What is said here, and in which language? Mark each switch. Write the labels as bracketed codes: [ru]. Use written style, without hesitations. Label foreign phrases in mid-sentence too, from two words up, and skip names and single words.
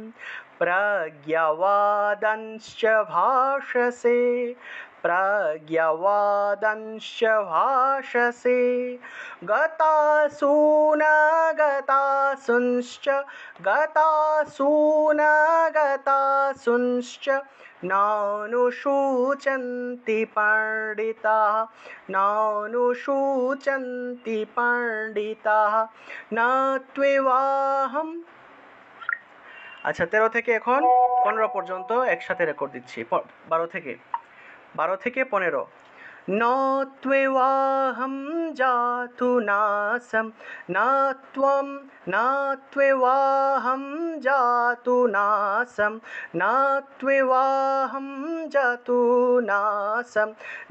[sa] प्रज्ञावादंश्च भाषसे, प्रज्ञावादंश्च भाषसे, गतासूनगतासूंश्च, गतासूनगतासूंश्च, नानुशोचन्ति पंडिताः, नानुशोचन्ति पंडिताः, न त्वेवाहम्। [bn] আচ্ছা, 13 থেকে এখন 15 পর্যন্ত একসাথে রেকর্ড দিচ্ছি। 12 থেকে 15। [sa] न त्वेवाहं जातु नासं, न त्वं, न त्वेवाहं जातु नासं, न त्वेवाहं जातु नासं, न